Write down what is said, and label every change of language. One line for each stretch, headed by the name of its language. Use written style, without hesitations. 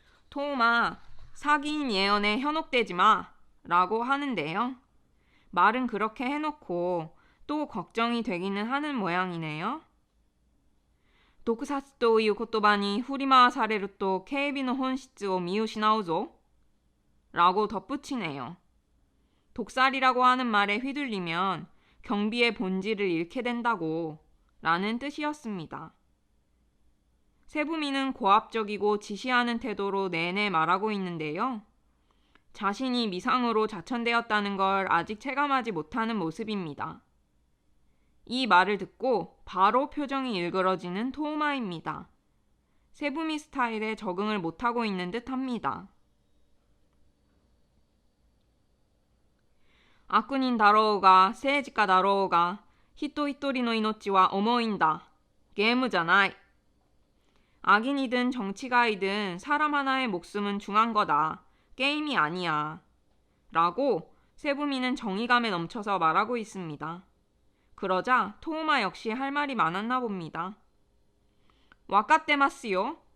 Korean: 토우마, 사기인 예언에 현혹되지 마. 라고 하는데요. 말은 그렇게 해놓고 또 걱정이 되기는 하는 모양이네요.
Japanese: 毒殺という言葉に振り回されると警備の本質を見失うぞ.
Korean: 라고 덧붙이네요. 독살이라고 하는 말에 휘둘리면 경비의 본질을 잃게 된다고 라는 뜻이었습니다. 세부미는 고압적이고 지시하는 태도로 내내 말하고 있는데요. 자신이 미상으로 자천되었다는 걸 아직 체감하지 못하는 모습입니다. 이 말을 듣고 바로 표정이 일그러지는 토우마입니다. 세부미 스타일에 적응을 못하고 있는 듯합니다.
Japanese: 悪人だろうが政治家だろうが人一人の命は重いんだ. 게임じゃない.
Korean: 악인이든 정치가이든 사람 하나의 목숨은 중한 거다. 게임이 아니야. 라고 세부미는 정의감에 넘쳐서 말하고 있습니다. 그러자 토우마 역시 할 말이 많았나 봅니다.
Japanese: 와카테마스요.